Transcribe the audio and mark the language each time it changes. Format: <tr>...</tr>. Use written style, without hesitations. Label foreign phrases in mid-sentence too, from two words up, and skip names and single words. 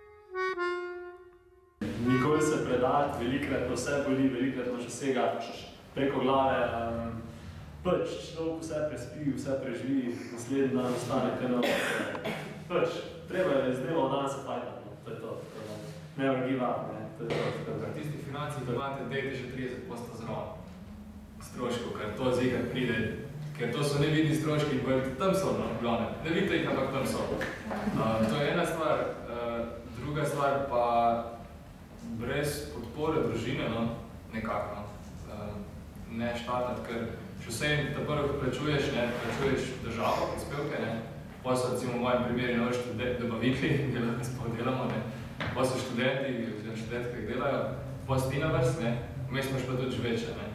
<sl>Nikoli se predati, velikrat pa vse boli, velikrat imaš vsega preko glave, pač človek vse prespi, vse preživi, naslednji dan ostane kaj novo. Pač, treba je iz dneva v dan se fajtati, no, to je to,</sl> <en>never give up,</en> <sl>ne, to je to. V tistih financih imate dejte že 30% zraven stroškov, ker to zigar pride, ker to so nevidni stroški, in tam so, no, glavne. Ne vidite jih, ampak tam so. To je ena stvar. Druga stvar pa brez podpore družine, no, nekako, no, ne štartati, ker še vsem, da prvo, ko plačuješ, ne, plačuješ državo, prispevke, ne, pa so, recimo, v mojem primeri novi dobavitli, ki sploh delamo, ne, pa so študenti, oziroma študentke, ki delajo, pa si ti na vrst, ne, vmes imaš pa tudi živeče, ne.</sl>